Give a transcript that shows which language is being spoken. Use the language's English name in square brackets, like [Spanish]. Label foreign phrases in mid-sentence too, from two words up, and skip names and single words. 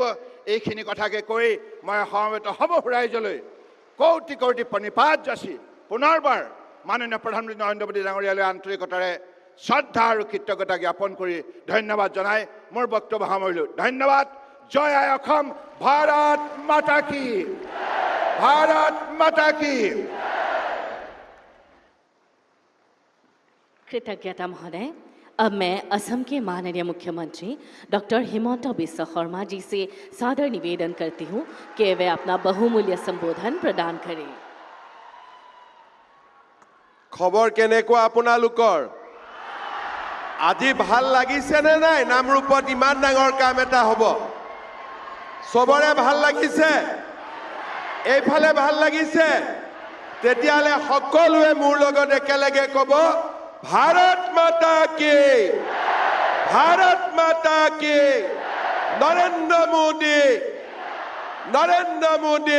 [Assamese] এইখিনি কথাকে কৈ মই সমবেত সৰ্বভূ ৰাইজলৈ কৌটি কৌটি প্ৰণিপাত যাচি পুনৰবাৰ মাননীয় প্ৰধানমন্ত্ৰী নৰেন্দ্ৰ মোদী ডাঙৰীয়ালৈ আন্তৰিকতাৰে শ্ৰদ্ধা আৰু কৃতজ্ঞতা জ্ঞাপন কৰি ধন্যবাদ জনাই মোৰ বক্তব্য সামৰিলোঁ। ধন্যবাদ। জয় আই অসম। [Hindi] भारत माता की, भारत माता की। कृतज्ञता महोदय। अब मैं असम के माननीय मुख्यमंत्री डॉक्टर हिमंत बिश्व शर्मा जी से सादर निवेदन करती हूँ कि वे अपना बहुमूल्य संबोधन प्रदान करें। [Assamese] খবৰ কেনেকুৱা আপোনালোকৰ? আজি ভাল লাগিছে নে নাই? নামৰূপত ইমান ডাঙৰ কাম এটা হ'ব, সবৰে ভাল লাগিছে? এইফালে ভাল লাগিছে? তেতিয়াহ'লে সকলোৱে মোৰ লগত একেলগে ক'ব, [Hindi] भारत माता की, भारत माता की, [Assamese] নৰেন্দ্ৰ মোদী, নৰেন্দ্ৰ মোদী।